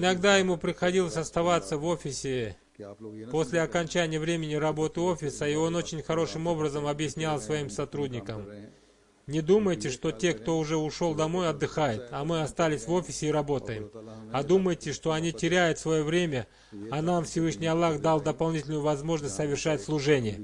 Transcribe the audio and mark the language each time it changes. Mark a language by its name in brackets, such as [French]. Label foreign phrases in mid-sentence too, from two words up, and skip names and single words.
[Russian] иногда ему приходилось оставаться в офисе [Urdu] کہ آپ لوگ یہ نہ [Russian] после окончания времени работы офиса, и он очень хорошим образом объяснял своим сотрудникам: не думайте, что те, кто уже ушел домой, отдыхают, а мы остались в офисе и работаем. А думайте, что они теряют свое время, а нам Всевышний Аллах дал дополнительную возможность совершать служение.